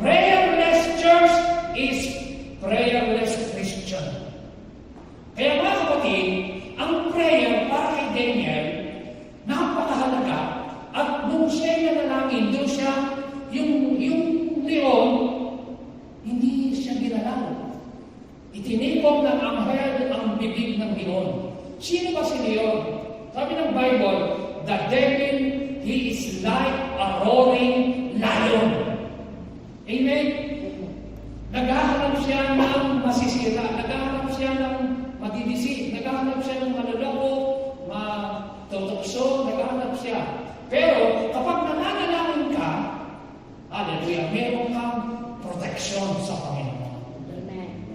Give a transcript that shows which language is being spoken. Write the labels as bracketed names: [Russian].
[English] Prayerless church is prayerless Christian. [Filipino] Kaya mga kapatid, ang prayer para kay Daniel, napakahalaga. At nung siya nanalangin, doon siya, yung leon, hindi siya ginalaw. Itinikom ng anghel ang bibig ng leon. Sino ba si leon? Sabi ng Bible, [English] the devil, he is like a roaring lion. Amen? [Filipino] Naghahanap siya ng masisira, naghahanap siya ng madidisi, naghahanap siya ng maluloko, matutokso, naghahanap siya. Pero kapag nananalangin ka, hallelujah, meron kang protection sa Panginoon. Amen.